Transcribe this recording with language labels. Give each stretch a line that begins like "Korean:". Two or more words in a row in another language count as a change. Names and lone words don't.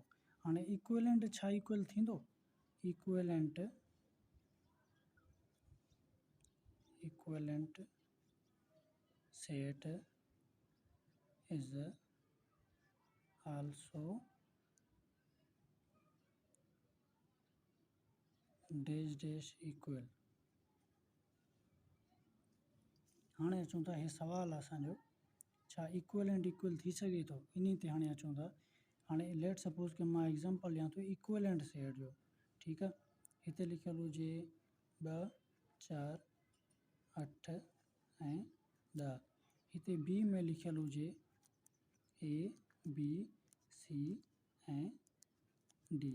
Sindhi: हाणे इक्विवेलेंट छा इक्वल थींदो,
English: equivalent set is also dash equal।
Sindhi: हाणे अचूं था, हे सवाल असांजो छा
English: equivalent equal
Sindhi: थी सके थो, इन ते हाणे अचूं था। हाणे
English: let suppose
Sindhi: कि मां एग्जांपल ॾियां थो इक्विवेलेंट सेट जो, ठीकु आहे। हिते लिखियल हुजे 2 4 8 ऐं 10। हिते बी में लिखियल हुजे A B C ऐं D।